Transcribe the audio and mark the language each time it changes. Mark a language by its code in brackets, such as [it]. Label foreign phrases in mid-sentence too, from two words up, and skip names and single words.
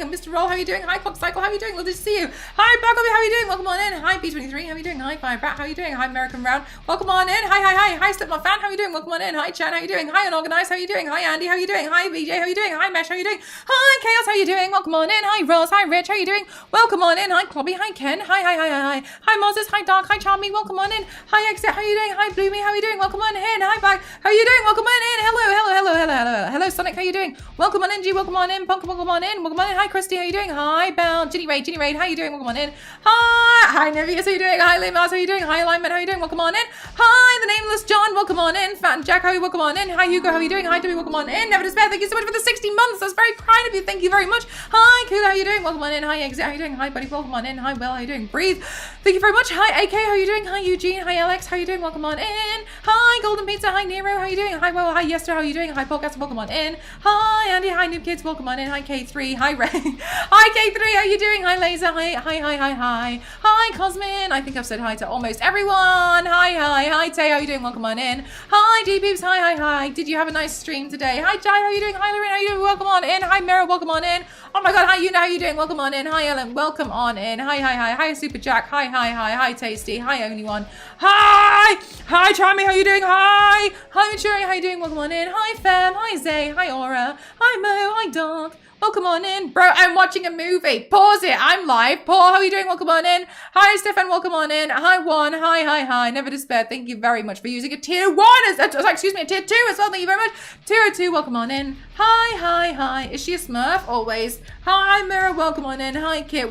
[en] And Mr. Roll, how you doing? Hi, Clock Cycle, how you doing? Lovely to see you. Hi, Bargoby, how you doing? Welcome on in. Hi, B23, how you doing? Hi, Fire Brat, how you doing? Hi, American Round, welcome on in. Hi, Slipknot Fan, how you doing? Welcome on in. Hi, Chan, how you doing? Hi, Unorganized, how you doing? Hi, Andy, how you doing? Hi, BJ, how you doing? Hi, Mesh, how you doing? Hi, Chaos, how you doing? Welcome on in. Hi, Rose, hi, Rich, how you doing? Welcome on in. Hi, Clobby, hi, Ken. Hi, Moses, hi, Dark, hi, Charmy, welcome on in. Hi, Exit, how you doing? Hi, Bloomy, how you doing? Welcome on in. Hi, Bag, how you doing? Welcome on in. Hello, Sonic, how you doing? Welcome on in, G, welcome on in. Punk, welcome on in. Welcome on in. Hi, Christy, how you doing? Hi, Belle, Ginny Raid, how you doing? Welcome on in. Hi, Nevius, how you doing? Hi, Limas, how you doing? Hi, Alignment, how you doing? Welcome on in. Hi, the Nameless John, welcome on in. Fat and Jack, how you? Welcome on in. Hi, Hugo, how you doing? Hi, Debbie, welcome on in. Never Despair, thank you so much for the 60 months. That's very kind of you. Thank you very much. Hi, Kula, how you doing? Welcome on in. Hi, Exit, how you doing? Hi, Buddy, welcome on in. Hi, Will, how you doing? Breathe. Thank you very much. Hi, AK, how you doing? Hi, Eugene. Hi, Alex, how you doing? Welcome on in. Hi, Golden Pizza. Hi, Nero, how you doing? Hi, Will. Hi, Yester, how you doing? Hi, Podcast, welcome on in. Hi, Andy. Hi, Noob Kids, welcome on in. Hi, K3. Hi, Ray. Hi, K3, how you doing? Hi, Laser. Hi. Hi, Hi, Cosmin. I think I've said hi to almost everyone. Hi, Tay. How you doing? Welcome on in. Hi, D-Peeps. Hi. Did you have a nice stream today? Hi, Jai. How you doing? Hi, Lorraine. How you doing? Welcome on in. Hi, Mara. Welcome on in. Oh my God. Hi, Una. How you doing? Welcome on in. Hi, Ellen. Welcome on in. Hi. Hi, Super Jack. Hi, Tasty. Hi, Only One. Hi, Charmy. How you doing? Hi, Maturing. How you doing? Welcome on in. Hi, Fem. Hi, Zay. Hi, Aura. Hi, Mo. Hi, Doc. Welcome on in. Bro, I'm watching a movie. Pause it. I'm live. Paul, how are you doing? Welcome on in. Hi, Stefan. Welcome on in. Hi, Juan. Hi. Never despair. Thank you very much for using a tier 1 as a tier 2 as well. Thank you very much. 202, welcome on in. Hi. Is she a Smurf? Always. Hi, Mirror. Welcome on in. Hi, Kit.